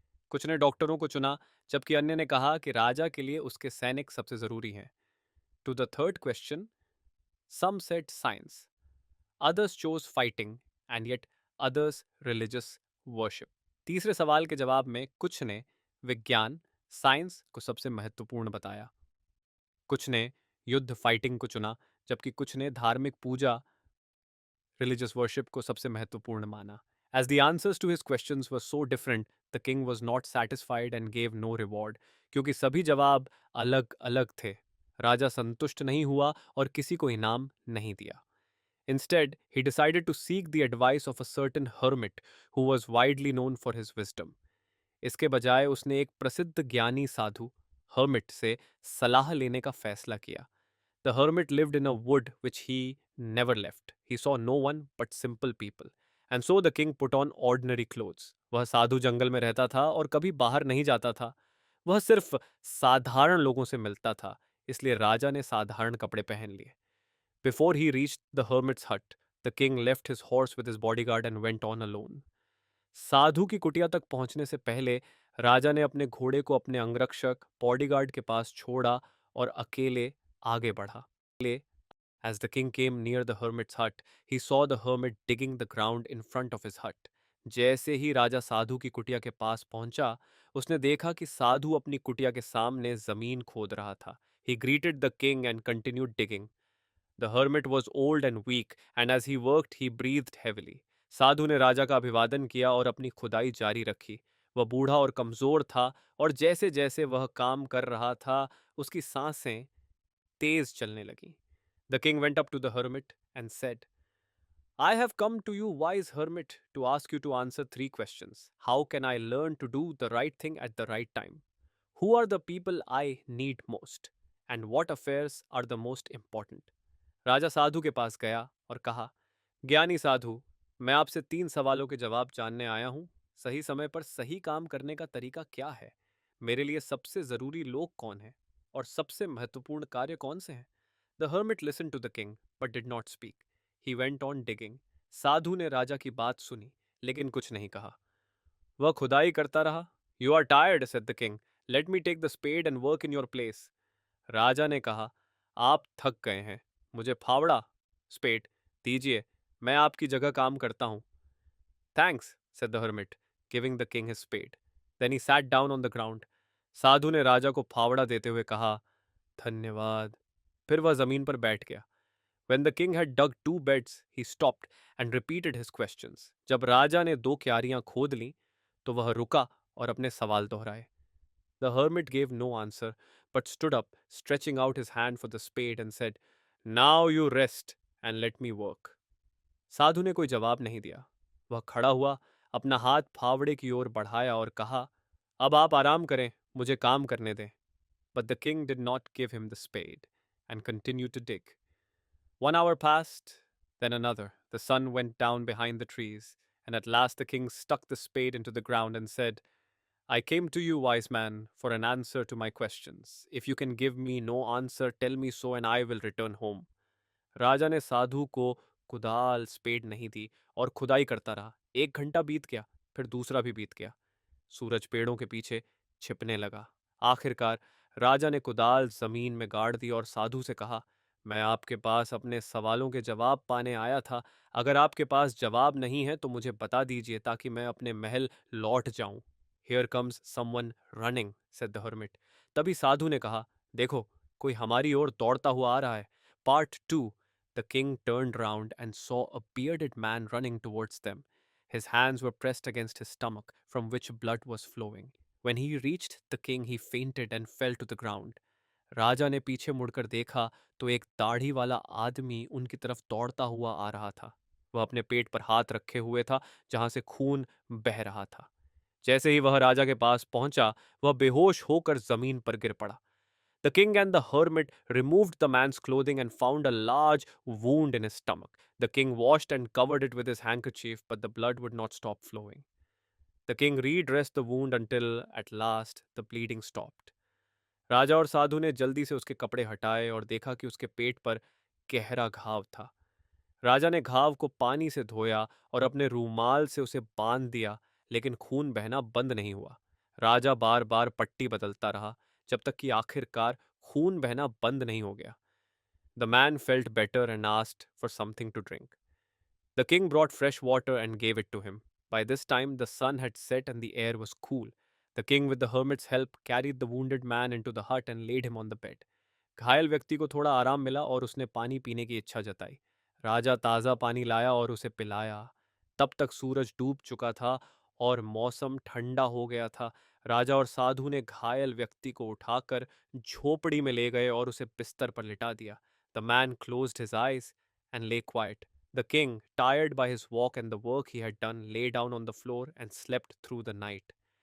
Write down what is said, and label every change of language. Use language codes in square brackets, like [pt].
[hi] कुछ ने डॉक्टरों को चुना, जबकि अन्य ने कहा कि राजा के लिए उसके सैनिक सबसे जरूरी हैं. [en] To the third question, some said science, others chose fighting, and yet others religious worship. [hi] तीसरे सवाल के जवाब में कुछ ने विज्ञान, साइंस को सबसे महत्वपूर्ण बताया. कुछ ने युद्ध, फाइटिंग को चुना, जबकि कुछ ने धार्मिक पूजा, रिलीजियस वर्शिप को सबसे महत्वपूर्ण माना. [en] As the answers to his questions were so different, the king was not satisfied and gave no reward. [hi] क्योंकि सभी जवाब अलग अलग थे, राजा संतुष्ट नहीं हुआ और किसी को इनाम नहीं दिया. [en] Instead, he decided to seek the advice of a certain hermit who was widely known for his wisdom. [hi] इसके बजाय उसने एक प्रसिद्ध ज्ञानी साधु हर्मिट से सलाह लेने का फैसला किया. [en] The hermit lived in a wood which he never left. He saw no one but simple people. And so the king put on ordinary clothes. [hi] वह साधु जंगल में रहता था और कभी बाहर नहीं जाता था. वह सिर्फ साधारण लोगों से मिलता था, इसलिए राजा ने साधारण कपड़े पहन लिए. [en] Before he reached the hermit's hut, the king left his horse with his bodyguard and went on alone. [hi] साधु की कुटिया तक पहुंचने से पहले राजा ने अपने घोड़े को अपने अंगरक्षक बॉडीगार्ड के पास छोड़ा और अकेले आगे बढ़ा. [en] As the king came near the hermit's hut, he saw the hermit digging the ground in front of his hut. [hi] जैसे ही राजा साधु की कुटिया के पास पहुंचा, उसने देखा कि साधु अपनी कुटिया के सामने जमीन खोद रहा था. [en] He greeted the king and continued digging. The hermit was old and weak, and as he worked, he breathed heavily. [hi] साधु ने राजा का अभिवादन किया और अपनी खुदाई जारी रखी. वह बूढ़ा और कमजोर था, और जैसे जैसे वह काम कर रहा था, उसकी सांसें तेज चलने लगीं. [en] The king went up to the hermit and said, I have come to you, wise hermit, to ask you to answer 3 questions. How can I learn to do the right thing at the right time? Who are the people I need most? And what affairs are the most important? [hi] राजा साधु के पास गया और कहा, ज्ञानी साधु, मैं आपसे 3 सवालों के जवाब जानने आया हूँ. सही समय पर सही काम करने का तरीका क्या है? मेरे लिए सबसे जरूरी लोग कौन हैं? और सबसे महत्वपूर्ण कार्य कौन से हैं? [en] The hermit listened to the king, but did not speak. He went on digging. [hi] साधु ने राजा की बात सुनी, लेकिन कुछ नहीं कहा. वह खुदाई करता रहा. [en] You are tired, said the king. Let me take the spade and work in your place. [hi] राजा ने कहा, आप थक गए हैं. मुझे फावड़ा, स्पेड, दीजिए. मैं आपकी जगह काम करता हूँ. [en] Thanks, said the hermit, giving the king his spade. Then he sat down on the ground. [hi] साधु ने राजा को फावड़ा देते हुए कहा, धन्यवाद. फिर वह जमीन पर बैठ गया. [en] When the king had dug 2 beds, he stopped and repeated his questions. [hi] जब राजा ने 2 क्यारियां खोद लीं, तो वह रुका और अपने सवाल दोहराए. [en] The hermit gave no answer, but stood up, stretching out his hand for the spade and said, Now you rest and let me work. [hi] साधु ने कोई जवाब नहीं दिया. वह खड़ा हुआ, अपना हाथ फावड़े की ओर बढ़ाया और कहा, अब आप आराम करें, मुझे काम करने दें. [en] But the king did not give him the spade and continued to dig. 1 hour passed, then another. The sun went down behind the trees, and at last the king stuck the spade into the ground and said, I came to you, wise man, for an answer to my questions. If you can give me no answer, tell me so and I will return home. [hi] राजा ने साधु को कुदाल spade नहीं दी और खुदाई करता रहा. 1 घंटा बीत गया, फिर दूसरा भी बीत गया. सूरज पेड़ों के पीछे छिपने लगा. आखिरकार राजा ने कुदाल जमीन में गाड़ दी और साधु से कहा, मैं आपके पास अपने सवालों के जवाब पाने आया था. अगर आपके पास जवाब नहीं है तो मुझे बता दीजिए ताकि मैं अपने महल लौट जाऊं. [en] Here comes someone running, said the hermit. [hi] तभी साधु ने कहा, देखो, कोई हमारी ओर दौड़ता हुआ आ रहा है. [en] Part 2. The king turned round and saw a bearded man running towards them. His hands were pressed against his stomach, from which blood was flowing. When he reached the king, he fainted and fell to the ground. [hi] राजा ने पीछे मुड़कर देखा तो एक दाढ़ी वाला आदमी उनकी तरफ दौड़ता हुआ आ रहा था. वह अपने पेट पर हाथ रखे हुए था, जहां से खून बह रहा था. जैसे ही वह राजा के पास पहुंचा, वह बेहोश होकर जमीन पर गिर पड़ा. [en] The king and the hermit removed the man's clothing and found a large wound in his stomach. The king washed and covered it with his handkerchief, but the blood would not stop flowing. The king redressed the wound until at last the bleeding stopped. [hi] राजा और साधु ने जल्दी से उसके कपड़े हटाए और देखा कि उसके पेट पर गहरा घाव था. राजा ने घाव को पानी से धोया और अपने रूमाल से उसे बांध दिया, लेकिन खून बहना बंद नहीं हुआ. राजा बार बार पट्टी बदलता रहा, जब तक कि आखिरकार खून बहना बंद नहीं हो गया. [en] The man felt better and asked for something to drink. The king brought fresh water and gave it to him. By this time the sun had set and the air was cool. The king, with the hermit's help, carried the wounded man into the hut and laid him on the bed. [hi] घायल व्यक्ति को थोड़ा आराम मिला और उसने पानी पीने की इच्छा जताई. राजा ताज़ा पानी लाया और उसे पिलाया. तब तक सूरज डूब चुका था और मौसम ठंडा हो गया था. राजा और साधु ने घायल व्यक्ति को उठाकर झोपड़ी में ले गए और उसे बिस्तर पर लिटा दिया. [en] The man closed his eyes and lay quiet. The king, tired by his walk and the work he had done, lay down on the floor and slept through the night.